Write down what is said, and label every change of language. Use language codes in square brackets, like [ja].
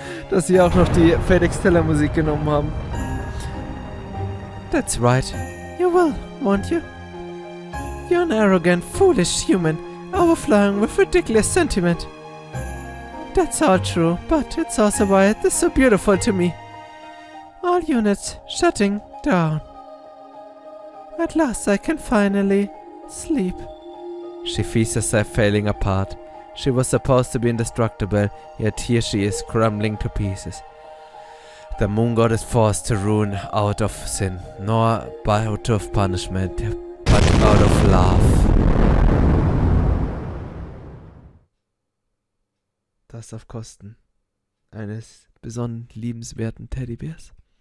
[de] Dass sie auch noch die Felix Teller Musik genommen haben. [en] That's right. You will, won't you? You're an arrogant, foolish human, overflowing with ridiculous sentiment. That's all true, but it's also why it is so beautiful to me. All units shutting down. At last I can finally sleep. She feels herself falling apart. She was supposed to be indestructible, yet here she is crumbling to pieces. The moon god is forced to ruin out of sin, nor out of punishment, but out of love. [de] Das auf Kosten eines besonders liebenswerten Teddybärs.